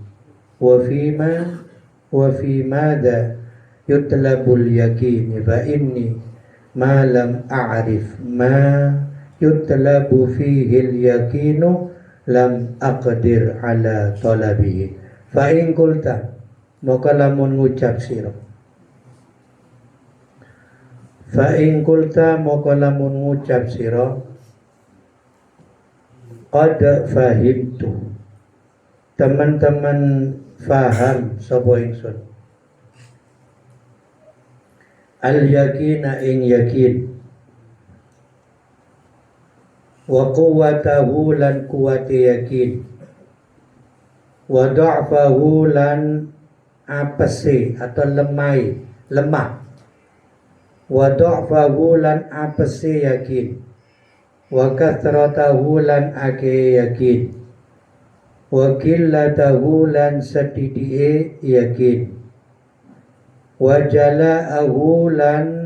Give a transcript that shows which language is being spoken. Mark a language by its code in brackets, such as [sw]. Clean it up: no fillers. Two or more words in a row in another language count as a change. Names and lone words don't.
[ar] وفي ماذا يطلب اليقين، فإني ما لم أعرف ما يطلب فيه اليقين لم أقدر على طلبه. فإن قلت [jv] maka lamun ngucap sira, [ar] فإن قلت [jv] maka lamun ngucap sira, [ar] قد فهمت [jv] teman-teman faham sapa ingsun, [ar] اليقين [jv] ing yakin, [ar] وقوته [jv] lan kuwati yakin, [ar] وضعفه [jv] lan apese atau lemah, [ar] وضعفه [jv] lan apese yakin, [ar] وكثرته [jv] lan ake yakin, [ar] وقلته [jv] lan sedhithike yakin, [ar] وجلاءه [jv] lan